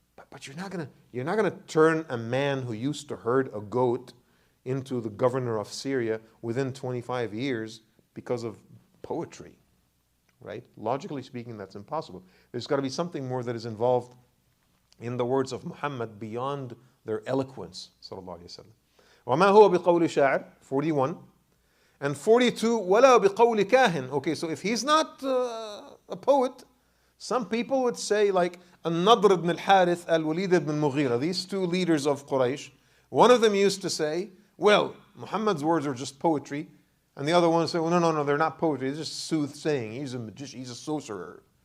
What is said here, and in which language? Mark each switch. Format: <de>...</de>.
<en>But you're not gonna turn a man who used to herd a goat into the governor of Syria within 25 years because of poetry, right? Logically speaking, that's impossible. There's got to be something more that is involved in the words of Muhammad beyond their eloquence, sallallahu alaihi wasallam.</en> <ar>وَمَا هُوَ بِقَوْلِ شَاعِرٍ, 41.</ar> <en>And 42,</en> <ar>وَلَا بِقَوْلِ كَاهِنٍ.</ar> <en>Okay, so if he's not a poet, some people would say like An-Nadr ibn al-Harith, Al-Walid ibn al-Mughira, these two leaders of Quraysh, one of them used to say, well, Muhammad's words are just poetry. And the other one said, well, no, they're not poetry. It's just soothsaying. He's a magician. He's a sorcerer.</en>